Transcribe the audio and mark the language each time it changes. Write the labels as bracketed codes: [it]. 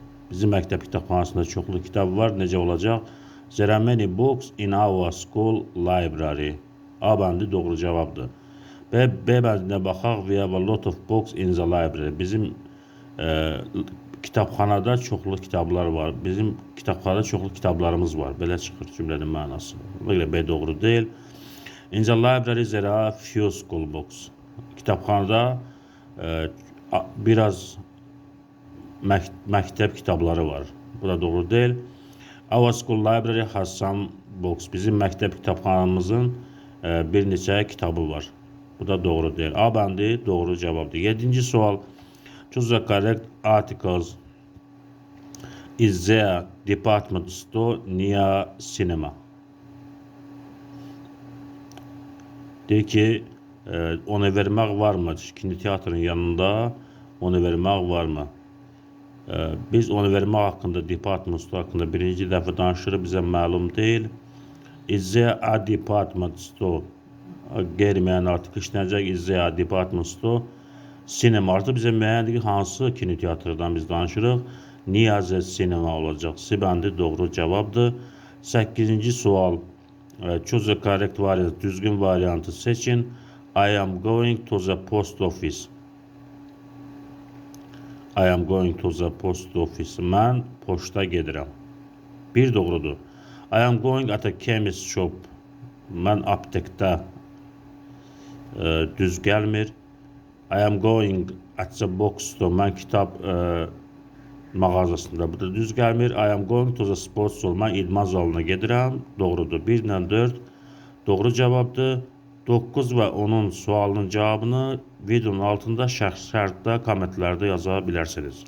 [az] Bizim məktəb kitabxanasında çoxlu kitab var. Necə olacaq? [en] There are many books in our school library. [az] A bəndi doğru cavabdır. B bəndinə baxaq. [en] We have a lot of books in the library. [az] Bizim kitabxanada çoxlu kitablar var. Bizim kitabxanada çoxlu kitablarımız var. Belə çıxır cümlənin mənası. Belə B doğru deyil. [en] In the library there are few school books. [az] Kitabxanada biraz məktəb kitabları var. Bu da doğru deyil. [en] Our school library has some books. [az] Bizim məktəb kitabxanamızın bir neçə kitabı var. Bu da doğru deyil. A bəndi doğru cavabdır. 7-ci sual. [en] Choose the correct articles. Is there department store near cinema? [az] Deyir ki, onu vermək varmı? Kinoteatrın yanında onu vermək varmı? Biz onu vermək haqqında, department store haqqında birinci dəfə danışırıq, bizə məlum deyil. [en] Is there a department store? [az] Qeyri-müəyyən artıq işlənəcək. [en] Is there a department store? [az] Sinema artıq bizə müəyyəndir ki, hansı kinoteatrdan biz danışırıq? Niyazə sinema olacaq. C bəndi doğru cavabdır. 8-ci sual. [en] Choose the correct variant. [az] Düzgün variantı seçin. [en] I am going to the post office. I am going to the post office. [az] Mən poçta gedirəm. Bir doğrudur. [en] I am going at a chemist shop. [az] Mən aptekdə düz gəlmir. [en] I am going at the bookstore. [az] Mən kitab mağazasında. Bu da düz gəlmir. [en] I am going to the sports hall. [az] Mən idman zalına gedirəm. Doğrudur. 1 ilə 4 doğru cavabdır. 9 və 10-un sualının cavabını videonun altında şərhdə, kommentlərdə yaza bilərsiniz.